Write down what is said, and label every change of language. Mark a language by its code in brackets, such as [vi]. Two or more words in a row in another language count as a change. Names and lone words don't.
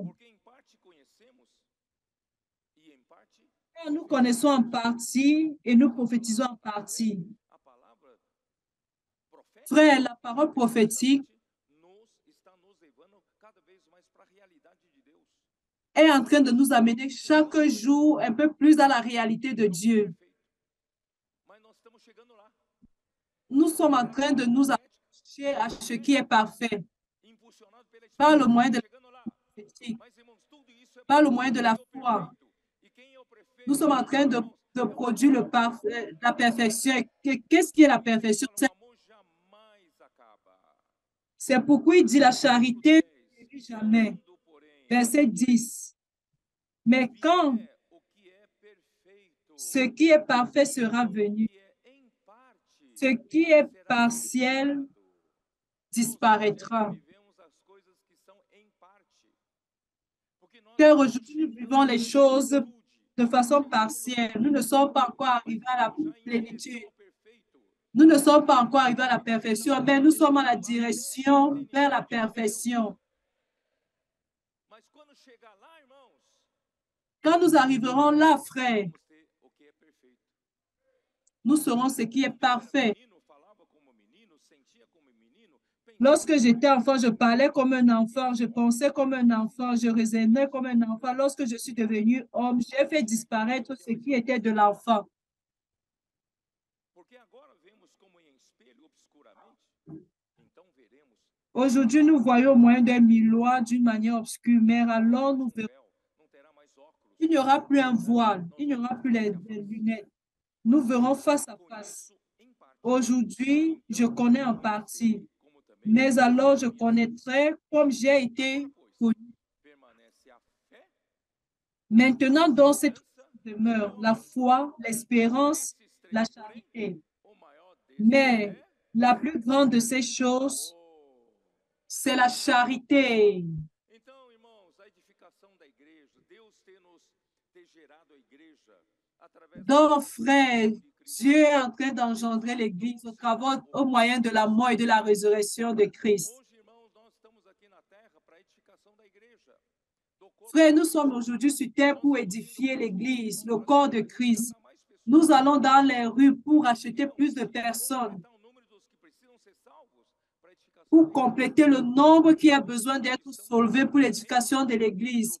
[pt] Porque em parte conhecemos e em parte [fr] Car nous connaissons en partie et nous prophétisons en partie. [pt] a palavra profética [fr] Frère, la parole prophétique [pt] está nos levando cada vez mais para a realidade de Deus. [fr] est en train de nous amener chaque jour un peu plus dans la réalité de Dieu. [pt] Mas nós estamos chegando lá. [fr] Nous sommes en train de nous approcher à ce qui est parfait [pt] Impulsionado pela [fr] par le [pt] esperança, [fr] moyen de la [pt] chegando lá. [fr] prophétique, [pt] Mas irmãos, tudo isso é [fr] par le [pt] para [fr] moyen de la [pt] produzir o foi. perfeito. E quem é o perfeito? [fr] Nous sommes en train [pt] Irmãos, [fr] de [pt] é o [fr] produire [pt] amor. [fr] le parfait, la perfection. Qu'est-ce qui est la perfection? [pt] O amor jamais acaba. [fr] C'est pourquoi il dit la charité ne périt jamais. [pt] Quando, porém, [fr] Verset 10. Mais quand [pt] vier o que é perfeito, [fr] ce qui est parfait sera venu, [pt] que é em parte, [fr] ce qui est [pt] será [fr] partiel [pt] retirado. [fr] disparaîtra. [pt] Vivemos as coisas que são em parte. Porque nós [fr] Car [pt] estamos [fr] aujourd'hui, nous [pt] chegando [fr] vivons les [pt] à [fr] choses [pt] plenitude. [fr] de façon partielle. Nous ne sommes pas encore [pt] Mas [fr] arrivés à la [pt] estamos já em [fr] plénitude. [pt] direção ao perfeito. [fr] Nous ne sommes pas encore arrivés à la perfection, mais nous sommes à la direction vers la perfection. [pt] Mas quando chegar lá, irmãos, [fr] Quand nous arriverons là, frère, [pt] vamos ter o que é perfeito. [fr] nous serons ce qui est parfait. [pt] Menino, falava como menino, sentia como menino, [fr] Lorsque j'étais enfant, je parlais comme un enfant, je pensais comme un enfant, je raisonnais comme un enfant. Lorsque je suis devenu homme, j'ai fait disparaître ce qui était de l'enfant. [pt] porque agora vemos como em espelho obscuramente, então veremos. [fr] Aujourd'hui, nous voyons au moyen d'un miroir d'une manière obscure, mais alors nous verrons. [pt] Não terá mais óculos. [fr] Il n'y aura plus un voile, il n'y aura plus les lunettes. Nous verrons face à face. Aujourd'hui, je connais en partie, mais alors je connaîtrai comme j'ai été connu. [pt] Permanece a fé, [fr] Maintenant, dans cette demeure la foi, l'espérance, la charité. [pt] o maior desses [fr] Mais [pt] é [fr] la plus grande de ces choses, [pt] o [fr] c'est la charité. [pt] Então, irmãos, a edificação da igreja, Deus ter gerado a igreja através [fr] Donc, frère, Dieu est en train d'engendrer l'Église au moyen de la mort et de la résurrection de Christ. [pt] Hoje, irmãos, nós estamos aqui na terra para a edificação da igreja. [fr] Frère, nous sommes aujourd'hui sur terre pour édifier l'Église, le corps de Christ. Nous allons dans les rues pour acheter plus de personnes, pour compléter le nombre qui a besoin d'être sauvé pour l'éducation de l'Église.